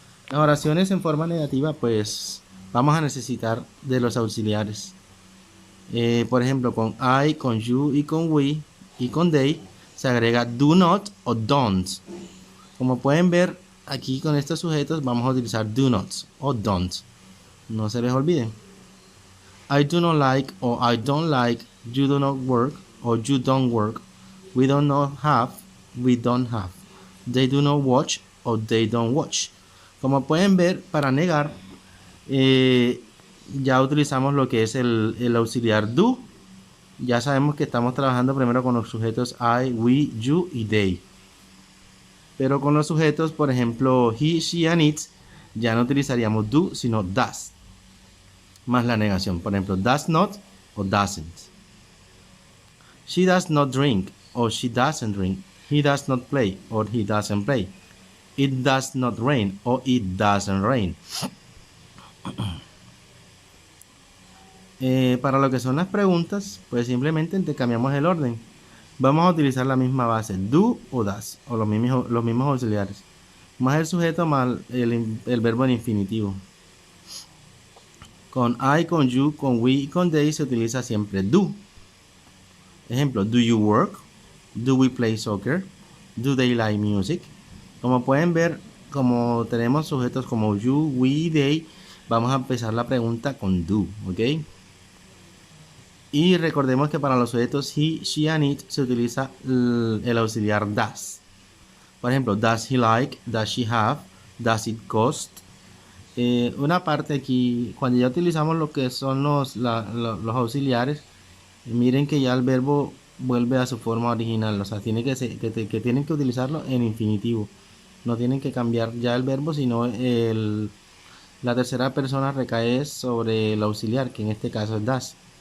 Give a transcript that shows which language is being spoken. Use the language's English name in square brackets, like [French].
[Spanish] Las oraciones en forma negativa, pues vamos a necesitar de los auxiliares. Por ejemplo, con I, con you y con we y con they se agrega [English] do not [Spanish] o [English] don't. [Spanish] Como pueden ver aquí con estos sujetos vamos a utilizar [English] do not [Spanish] o [English] don't. [Spanish] No se les olviden. [English] I do not like o I don't like, you do not work o you don't work, we do not have, we don't have, they do not watch o they don't watch. [Spanish] Como pueden ver, para negar ya utilizamos lo que es el auxiliar do. Ya sabemos que estamos trabajando primero con los sujetos I, we, you y they. Pero con los sujetos, por ejemplo, he, she and it, ya no utilizaríamos do, sino does. Más la negación. Por ejemplo, [English] does not [Spanish] o [English] doesn't. She does not drink or she doesn't drink. He does not play or he doesn't play. It does not rain or it doesn't rain. [Spanish] Para lo que son las preguntas, pues simplemente intercambiamos el orden. Vamos a utilizar la misma base, do o does, o los mismos auxiliares. Más el sujeto más el verbo en infinitivo. Con I, con you, con we y con they se utiliza siempre do. [English] Ejemplo, do you work? Do we play soccer? Do they like music? [Spanish] Como pueden ver, como tenemos sujetos como you, we y they, vamos a empezar la pregunta con do, ¿ok? Y recordemos que para los sujetos he, she and it se utiliza el auxiliar does. Por ejemplo, [English] does he like, does she have, does it cost. [Spanish] Una parte aquí, cuando ya utilizamos lo que son los auxiliares, miren que ya el verbo vuelve a su forma original. O sea, tienen que tienen que utilizarlo en infinitivo. No tienen que cambiar ya el verbo, sino la tercera persona recae sobre el auxiliar, que en este caso es does.